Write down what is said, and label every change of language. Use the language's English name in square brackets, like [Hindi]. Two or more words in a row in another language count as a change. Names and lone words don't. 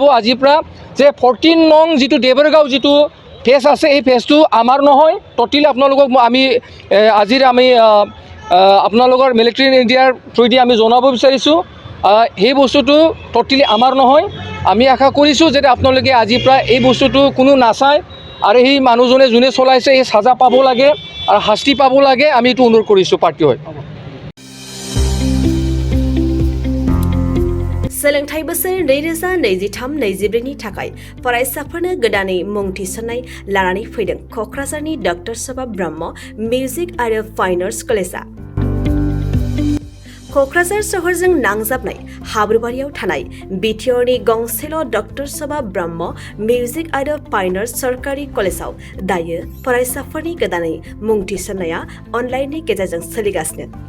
[Assamese] আজিৰ পৰা যে 14 নং যিটো দেবৰগাঁও যিটো ফেচ আছে এই ফেচটো আমাৰ নহয় ট'টেলি আপোনালোকক আমি আজিৰ আমি আপোনালোকৰ মিলিটাৰী ইণ্ডিয়াৰ থ্ৰুদি আমি জনাব বিচাৰিছোঁ সেই বস্তুটো ট'টেলি আমাৰ নহয় আমি আশা কৰিছোঁ যে আপোনালোকে আজিৰ পৰা এই বস্তুটো কোনো নাচায় আৰু সেই মানুহজনে যোনে চলাইছে এই সাজা পাব লাগে আৰু শাস্তি পাব লাগে আমি এইটো অনুৰোধ কৰিছোঁ পাৰ্টি হয় [Bodo] सोलोंथाइ बोसोर 2023-24नि थाखाय फरायसाफोरनो गोदानै मुं थिसननाय लानानै फैदों क'क्राझारनि डक्टर सभा ब्रह्म मिउजिक आरो फाइन आर्ट्स कलेजआ क'क्राझार सहरजों नांजाबनाय हाब्रुबारियाव थानाय बिटिआरनि गंसेल' डक्टर सभा ब्रह्म मिउजिक आरो फाइन आर्ट्स सरकारि कलेजआव दायो फरायसाफोरनि गोदानै मुं थिसननाया अनलाइननि गेजेरजों सोलिगासिनो